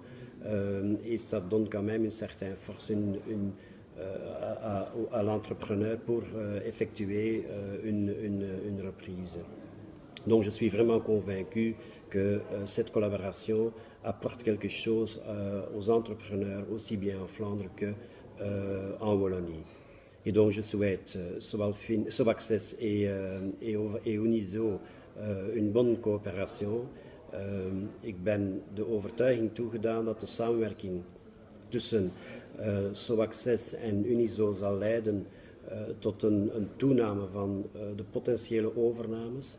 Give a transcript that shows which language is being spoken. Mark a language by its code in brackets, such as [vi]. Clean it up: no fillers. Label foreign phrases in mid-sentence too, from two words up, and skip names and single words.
[fr] Et ça donne quand même une certaine force à l'entrepreneur pour effectuer une reprise. Donc je suis vraiment convaincu que cette collaboration apporte quelque chose aux entrepreneurs, aussi bien en Flandre qu'en Wallonie. Et donc je souhaite Sobaccess et Unizo een bonne coöperatie. [nl] Ik ben de overtuiging toegedaan dat de samenwerking tussen Soaccess en Unizo zal leiden tot een toename van de potentiële overnames.